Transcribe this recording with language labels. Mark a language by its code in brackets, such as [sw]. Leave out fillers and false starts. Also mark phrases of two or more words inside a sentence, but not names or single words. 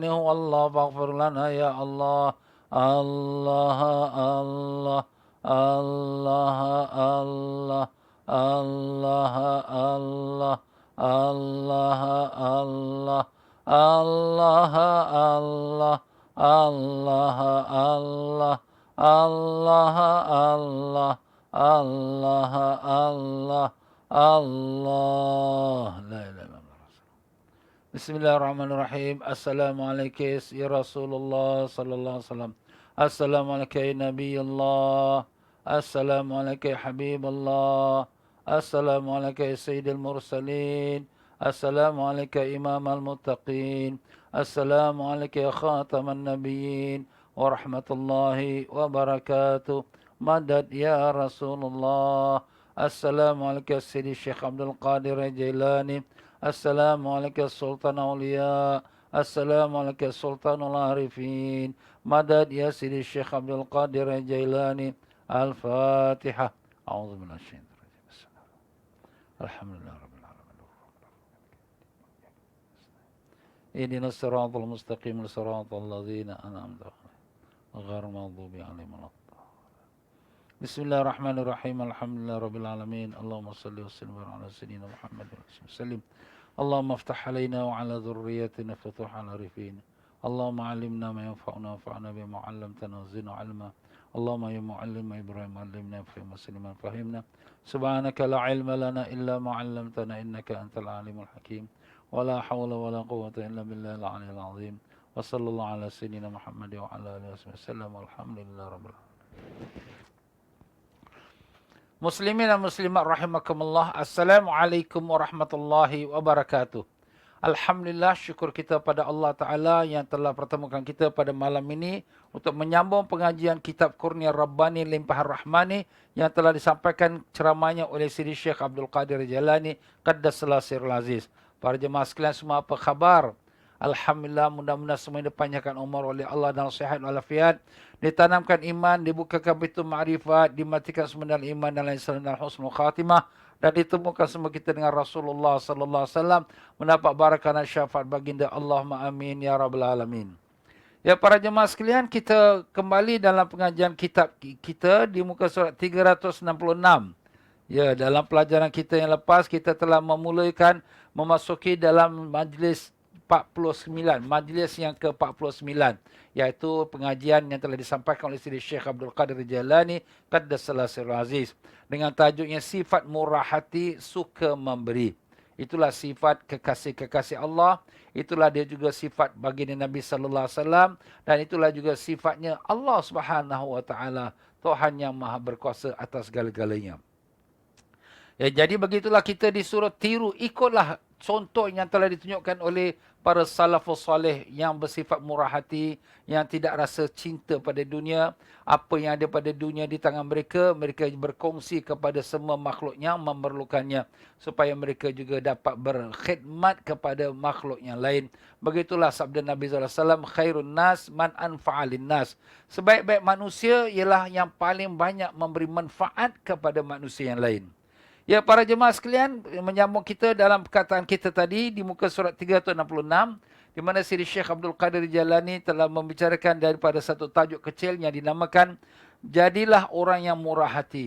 [ar] هو الله فاغفر لنا يا الله الله الله الله الله الله الله الله الله الله الله الله الله الله الله الله الله الله لا إله إلا الله. بسم الله الرحمن الرحيم. السلام عليكم يا رسول الله صلى الله عليه وسلم. السلام عليكم يا نبي الله. السلام عليكم يا حبيب الله. السلام عليكم يا سيد المرسلين. السلام عليكم يا إمام المتقين. السلام عليكم يا خاتم النبيين ورحمة الله وبركاته. مدد يا رسول الله. السلام عليكم سيدي شيخ عبد القادر الجيلاني. السلام عليكم سلطان الأولياء. السلام عليكم سلطان العارفين. مدد يا سيدي شيخ عبد القادر الجيلاني. Al-Fatihah. أعوذ بالله من الشيطان الرجيم. الحمد لله رب العالمين. اهدنا الصراط المستقيم صراط الذين أنعمت عليهم غير المغضوب عليهم ولا الضالين. بسم الله الرحمن الرحيم. الحمد لله رب العالمين. اللهم صل وسلم على سيدنا محمد وسلم. اللهم افتح علينا وعلى ذرياتنا فتوح العارفين. اللهم علمنا ما ينفعنا وانفعنا بما علمتنا وزدنا علما. اللهم يا معلم إبراهيم علمنا فهمنا مسلما فهمنا. سبحانك لا علم لنا إلا ما علمتنا إنك أنت العليم الحكيم. ولا حول ولا قوة إلا بالله العلي العظيم. وصلى الله على سيدنا محمد وعلى آله وسلم. الحمد لله رب العالمين. [ms] Muslimin dan muslimat rahimakumullah. [ar] السلام عليكم ورحمة الله وبركاته. [ms] Alhamdulillah, syukur kita pada Allah Ta'ala yang telah pertemukan kita pada malam ini untuk menyambung pengajian kitab Kurnia Rabbani Limpahan Rahmani yang telah disampaikan ceramahnya oleh Sidi Syekh Abdul Qadir Jailani [ar] قدس الله سره العزيز. [ms] Para jemaah sekalian semua, apa khabar? Alhamdulillah, mudah-mudahan semua dipanjangkan umur oleh Allah dan sihat walafiat, ditanamkan iman, dibukakan pintu ma'rifat, dimatikan semua iman dan lain selain dan [ar] حسن الخاتمة, [ms] dan ditemukan semua kita dengan Rasulullah [ar] صلى الله عليه وسلم, [ms] mendapat barakah dan syafaat baginda. [ar] اللهم آمين يا رب العالمين. [ms] Ya para jemaah sekalian, kita kembali dalam pengajian kitab kita di muka surat 366. Ya, dalam pelajaran kita yang lepas kita telah memasuki dalam majlis 49, majlis yang ke-49, iaitu pengajian yang telah disampaikan oleh Sidi Syekh Abdul Qadir Jailani [ar] قدس الله سره العزيز [ms] dengan tajuknya sifat murah hati, suka memberi. Itulah sifat kekasih-kekasih Allah, itulah dia juga sifat baginda Nabi [ar] صلى الله عليه وسلم, [ms] dan itulah juga sifatnya Allah [ar] سبحانه وتعالى, [ms] Tuhan yang Maha berkuasa atas segala-galanya. Ya, jadi begitulah kita disuruh tiru, ikutlah contoh yang telah ditunjukkan oleh para [ar] السلف الصالح [ms] yang bersifat murah hati, yang tidak rasa cinta pada dunia. Apa yang ada pada dunia di tangan mereka, mereka berkongsi kepada semua makhluk yang memerlukannya, supaya mereka juga dapat berkhidmat kepada makhluk yang lain. Begitulah sabda Nabi SAW, [ar] خير الناس من أنفع للناس. [ms] Sebaik-baik manusia ialah yang paling banyak memberi manfaat kepada manusia yang lain. Ya para jemaah sekalian, menyambung kita dalam perkataan kita tadi di muka surat 366, di mana Sidi Syekh Abdul Qadir Jailani telah membicarakan daripada satu tajuk kecil yang dinamakan jadilah orang yang murah hati.